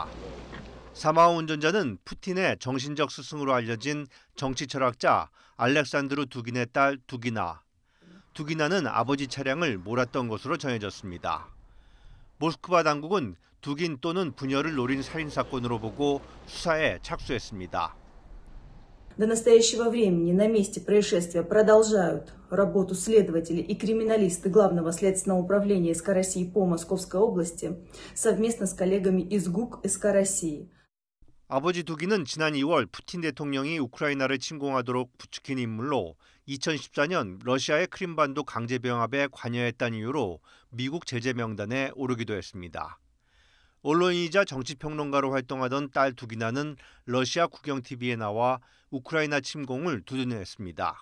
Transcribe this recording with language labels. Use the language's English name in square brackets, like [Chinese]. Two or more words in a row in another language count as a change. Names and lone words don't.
[Korean] 사망한 운전자는 푸틴의 정신적 스승으로 알려진 정치 철학자 알렉산드루 두긴의 딸 두기나. 두기나는 아버지 차량을 몰았던 것으로 전해졌습니다. 모스크바 당국은 두긴 또는 부녀를 노린 살인사건으로 보고 수사에 착수했습니다. [Russian] До настоящего времени на месте происшествия продолжают работу следователи и криминалисты Главного следственного управления СК России по Московской области совместно с коллегами из ГУК СК России. [Korean] 아버지 두기는 지난 2월 푸틴 대통령이 우크라이나를 침공하도록 부추긴 인물로 2014년 러시아의 크림반도 강제병합에 관여했다는 이유로 미국 제재 명단에 오르기도 했습니다. 언론인이자 정치평론가로 활동하던 딸 두기나는 러시아 국영TV에 나와 우크라이나 침공을 두둔했습니다.